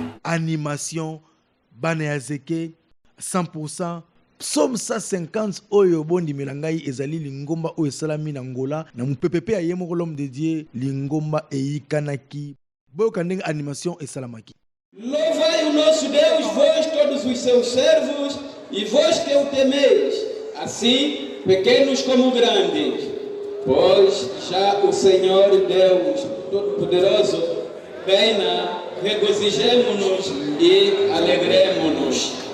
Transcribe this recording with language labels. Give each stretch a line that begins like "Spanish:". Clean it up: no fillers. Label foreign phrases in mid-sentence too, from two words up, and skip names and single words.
Lingala: animation bana ya zeke 100%. Psaume 150 oyo bondi melangai ezali lingomba oyo esalami na Ngola na mupepepe ya yemoko
French: l'homme de Dieu
Lingala: lingomba eikanaki boyoka ndenge animation esalamaki.
Portuguese: Louvai o nosso Deus, vós todos os seus servos e vós que o temeis, assim pequenos como grandes, pois já o Senhor Deus Todo-Poderoso reina, regozijemo-nos e alegremo-nos.